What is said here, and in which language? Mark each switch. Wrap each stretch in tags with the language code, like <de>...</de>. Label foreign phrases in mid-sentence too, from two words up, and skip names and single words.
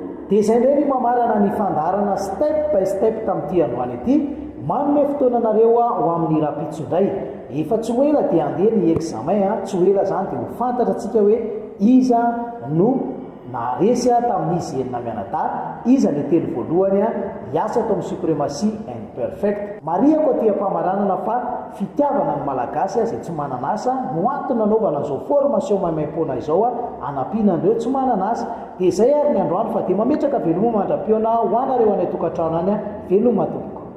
<mg>dia izay indray ny mamarana ny fandarana</mg> <en>step by step</en> <mg>tamin'ity androany ity manome fotoananareo ho amin'ny rapitsondray efa tsy hoela dia andeha ny examen tsy hoela zany dia ho fantatra antsika hoe iza no naresy tamin'izy enina mianadahy iza le telo voalohany hiasa atao amin'ny supremacie imperfect mariako aty-pamaranana fa fitiavana ny malagasy izay tsy mananasa no antony anaovana izao formation maimaim-poana izao anampiana andreo tsy mananasa dia izay ary ny androany fa dia mametraka veloma mandram-piona ho anareo any tokantrano any veloma tompoko</mg>